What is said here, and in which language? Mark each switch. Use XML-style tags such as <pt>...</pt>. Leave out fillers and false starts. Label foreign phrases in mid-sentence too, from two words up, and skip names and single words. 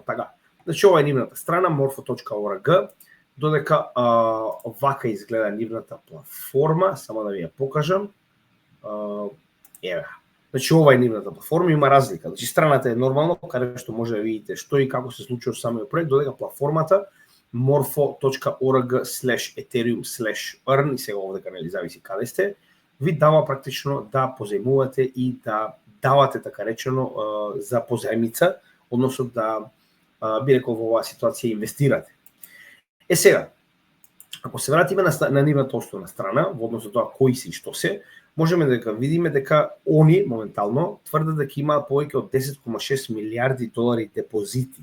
<mk>Така, значи ова е нивната страна morpho.org, додека вака изгледа нивната платформа, само да ви ја покажам. Еве. Значи ова е нивната платформа, има разлика. Значи страната е нормално, каде што може да видите што и како се случува самиот проект, додека платформата morpho.org/ethereum/earn, и сега овдека нели зависи каде сте, ви дава практично да позајмувате и да давате, така речено, за позајмица, односно да, би рекол, во оваа ситуација инвестирате. Сега, ако се вратиме на нивната основна страна, во однос на тоа кои се и што се, можеме да видиме дека они моментално тврдат дека имаат повеќе од 10,6 милиарди долари депозити.</mk>